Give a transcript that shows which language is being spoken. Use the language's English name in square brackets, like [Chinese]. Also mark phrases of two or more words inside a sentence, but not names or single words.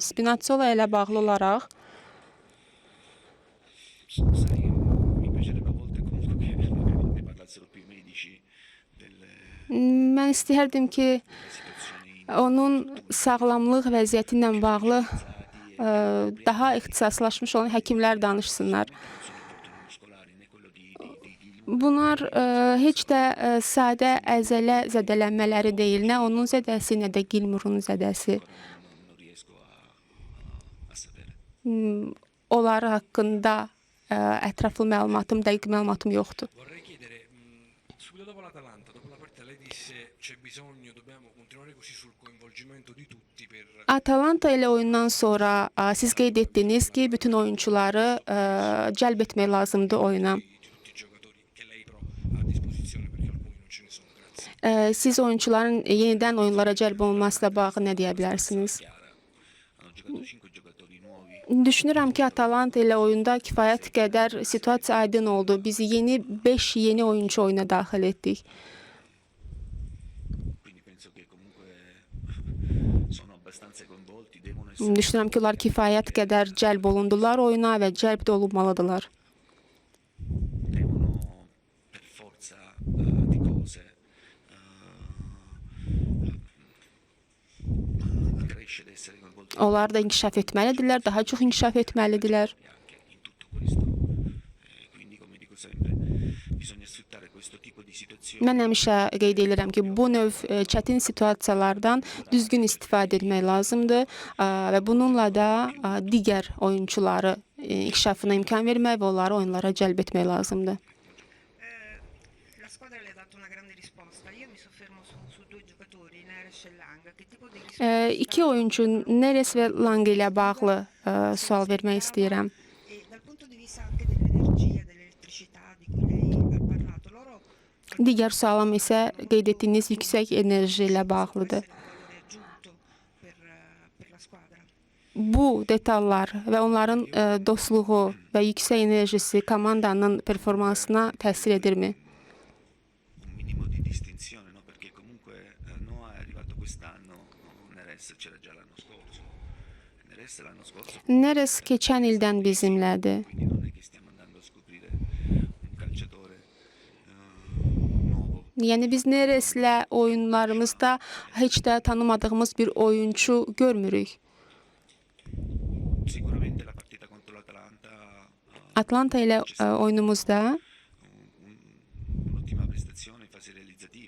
[Azerbaijani] Spinazzola ilə bağlı olaraq mən istəyərdim ki, onun sağlamlıq vəziyyəti ilə bağlı daha ixtisaslaşmış olan həkimlər danışsınlar. Bunlar heç də sadə əzələ zədələnmələri deyil. Nə onun zədəsi, nə də Gilmour'un zədəsi. [Italian] Non riesco a sapere. [Azerbaijani] Onlar haqqında ətraflı məlumatım, dəqiq məlumatım yoxdur. [Italian] Vorrei chiedere, subito dopo l'Atalanta, dopo la partita, lei disse c'è bisogno, dobbiamo continuare così sul coinvolgimento di tutti per [Azerbaijani] Atalanta ilə oyundan sonra siz qeyd etdiniz ki, bütün oyunçuları cəlb etmək lazımdır oyuna. [Italian] di tutti i giocatori che lei però ha a disposizione perché alcuni non ce ne sono. Grazie. [Azerbaijani] Siz oyunçuların yenidən oyunlara cəlb olunmasıyla bağlı nə deyə bilərsiniz? [Italian] Chiara. Hanno giocato 5 giocatori nuovi. [Azerbaijani] Düşünürəm ki, Atalanta ilə oyunda kifayət qədər situasiya aydın oldu. Biz 5 yeni oyunçu oyuna daxil etdik. [Italian] Quindi penso che comunque sono abbastanza coinvolti, devono essere [Azerbaijani] Düşünürəm ki, onlar kifayət qədər cəlb olundular oyuna və cəlb də olunmalıdırlar. [Italian] devono per forza di cose crescere, essere coinvolti [Azerbaijani] Onlar da inkişaf etməlidirlər, daha çox inkişaf etməlidirlər. [Italian] anche in tutto questo. Quindi come dico sempre, bisogna sfruttare questo tipo di situazioni. [Azerbaijani] Mən həmişə qeyd edirəm ki, bu növ çətin situasiyalardan düzgün istifadə etmək lazımdır və bununla da digər oyunçuları inkişafına imkan vermək və onları oyunlara cəlb etmək lazımdır. [Italian] La squadra le ha dato una grande risposta. Io mi soffermo su due giocatori, Neres e Lang. Che tipo di risposta? [Azerbaijani] İki oyuncu Neres və Lang ilə bağlı sual vermək istəyirəm. [Italian] E dal punto di vista anche dell'energia, dell'elettricità di cui lei ha parlato, loro [Azerbaijani] Digər sualım isə qeyd etdiyiniz yüksək enerji ilə bağlıdır. [Italian] essere un valore aggiunto per la squadra. [Azerbaijani] Bu detallar və onların dostluğu və yüksək enerjisi komandanın performansına təsir edirmi? [Italian] Un minimo di distinzione, no? Perché comunque Noah è arrivato quest'anno, Neres c'era già l'anno scorso. Neres l'anno scorso, [Azerbaijani] Neres keçən ildən bizimlədir. [Italian] quindi non è che stiamo andando a scoprire un calciatore nuovo. [Azerbaijani] Yəni biz Nereslə oyunlarımızda heç də tanımadığımız bir oyuncu görmürük. [Italian] Sicuramente la partita contro l'Atalanta [Azerbaijani] Atlanta ilə oyunumuzda [Italian] un'ottima prestazione in fase realizzativa.